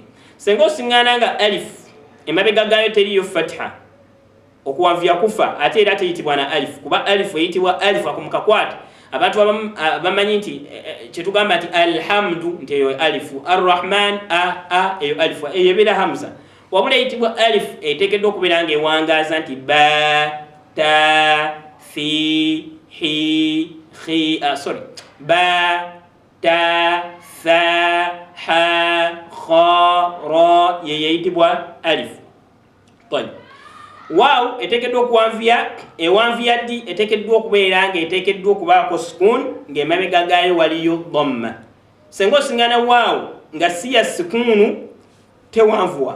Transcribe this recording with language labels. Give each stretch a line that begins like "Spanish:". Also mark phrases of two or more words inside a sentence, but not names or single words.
Ganda: Senga osiŋŋaana nga alif emabega gayo teriyo fatha okuwanvuya kufa ate era teyitibwa na alif kuba alif eyitibwa alif akumukakwata. Abantu bamanyi nti kyetugamba nti alhamdu nti eyo alifu, arrahman eyo alifu eyo ebeera hamza, wabula eyitibwa alif eteekeddwa okubeera nga ewangaaza nti
Arabic: با تا في هي خي با تا ثا حا خا را
Ganda: yeyo eyitibwa alif. Waaw eteekeddwa okuwanvuya ewanvuya ddi eteekeddwa okubeera nga eteekeddwa okubaako sukun ng'emabega gaayo waliyo dhamma. Senga osiŋŋaana waaw nga si ya sukunu tewanvuwa.